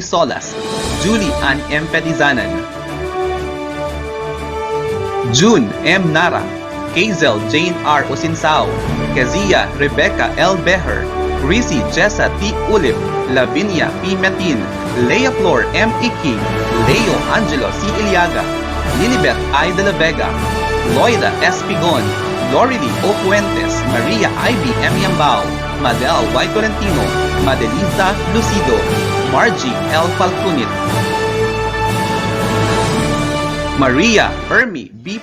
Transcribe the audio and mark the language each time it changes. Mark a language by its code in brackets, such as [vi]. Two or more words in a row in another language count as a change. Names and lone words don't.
[en] Solas, Julie Ann M. Petizanan, June M. Nara, Hazel Jane R. Osinsao, Kezia Rebecca L. Beher, Risi Jessa T. Ulip, Lavinia P. Metin, Leia Flor M. Iki, Leo Angelo C. Iliaga, Lilibet I. De La Vega, Loida S. Pigon, Lorely O. Fuentes, Maria Ivy M. Yambao, Madel Y. Tolentino, Madelisa Lucido, Margie L. Falcunit, Maria Ermi B.